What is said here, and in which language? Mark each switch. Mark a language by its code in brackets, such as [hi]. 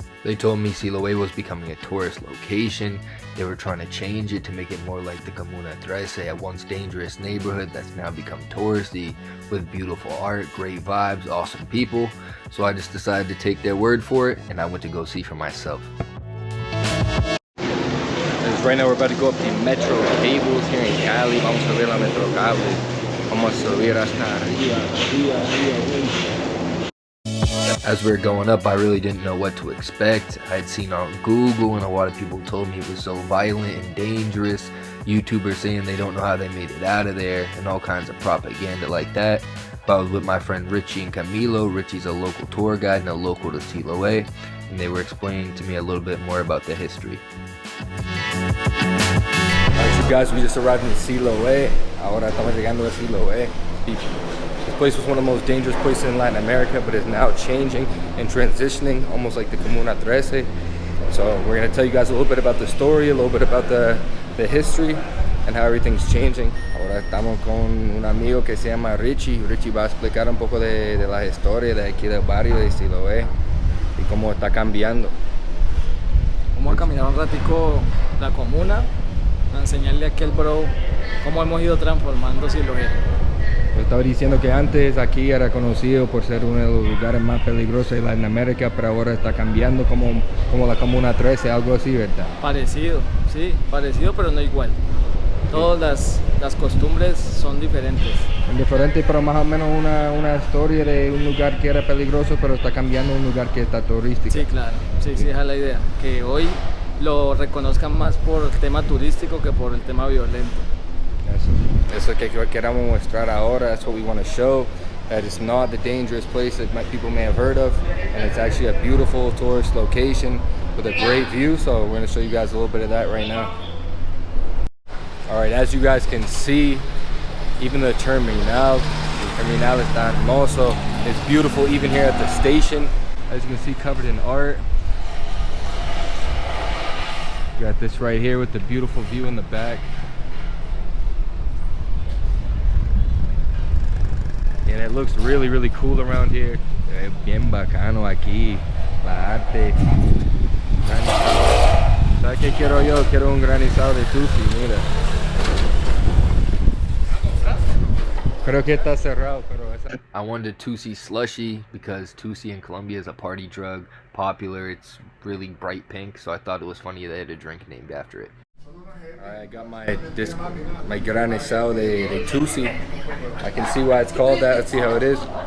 [en] They told me Siloe was becoming a tourist location. They were trying to change it to make it more like the Comuna 13, a once dangerous neighborhood that's now become touristy, with beautiful art, great vibes, awesome people. So I just decided to take their word for it, and I went to go see for myself. Right now we're about to go up the metro cables here in Cali. [es] Vamos a ver la metro cable. Vamos a subir hasta arriba. [en] As we were going up, I really didn't know what to expect. I had seen on Google and a lot of people told me it was so violent and dangerous. YouTubers saying they don't know how they made it out of there and all kinds of propaganda like that. But I was with my friend Richie and Camilo. Richie's a local tour guide and a local to Siloe, and they were explaining to me a little bit more about the history. Alright, so guys, we just arrived in Siloe. [es] Ahora estamos llegando a Siloe. [en] This place was one of the most dangerous places in Latin America, but is now changing and transitioning, almost like the Comuna 13. So we're going to tell you guys a little bit about the story, a little bit about the history, and how everything's changing. [es] Ahora estamos con un amigo que se llama Richie. Richie va a explicar un poco de la historia de aquí del barrio de Siloe y cómo está cambiando. Vamos a caminar un ratico la comuna, a enseñarle a aquel bro cómo hemos ido transformando Siloe. Yo estaba diciendo que antes aquí era conocido por ser uno de los lugares más peligrosos de Latinoamérica, pero ahora está cambiando como la Comuna 13, algo así, ¿verdad? Parecido, sí, parecido pero no igual. Todas las costumbres son diferentes. Diferente, pero más o menos una historia de un lugar que era peligroso, pero está cambiando a un lugar que está turístico. Sí, claro, sí, esa es la idea. Que hoy lo reconozcan más por el tema turístico que por el tema violento. Eso que queremos mostrar ahora. [en] That's what we want to show. That it's not the dangerous place that people may have heard of, and it's actually a beautiful tourist location with a great view. So we're going to show you guys a little bit of that right now. Alright, as you guys can see, even the terminal [es] está hermoso. [en] It's beautiful even here at the station. As you can see, covered in art. You got this right here with the beautiful view in the back. And it looks really, really cool around here. [es] Bien bacano aquí, la arte. ¿Sabes qué quiero yo? Quiero un granizado de tusi, mira. Creo que está cerrado, pero esa... [en] I wanted a Tusi slushy because Tusi in Colombia is a party drug, popular. It's really bright pink, so I thought it was funny they had a drink named after it. I got my granizado de Tusi. I can see why it's called that. Let's see how it is.